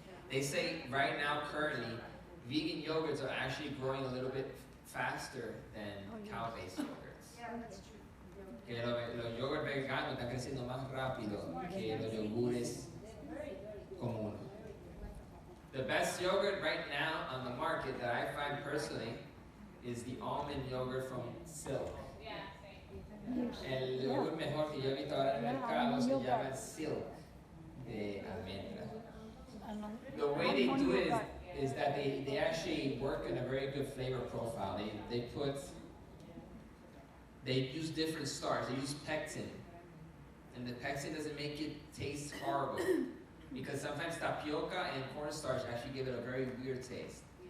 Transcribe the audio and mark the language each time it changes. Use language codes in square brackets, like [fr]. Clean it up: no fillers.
[en] They say right now, currently, vegan yogurts are actually growing a little bit faster than cow-based yogurts. Yeah, that's true. [es] Que los yogurts veganos están creciendo más rápido que los yogures comunes. [en] The best yogurt right now on the market that I find personally is the almond yogurt from Silk. [es] El yogur mejor que yo he visto ahora en el mercado se llama Silk de almendra. [en] The way they do it is that they actually work in a very good flavor profile. They use different starch. They use pectin. And the pectin doesn't make it taste horrible. Because sometimes tapioca and cornstarch actually give it a very weird taste.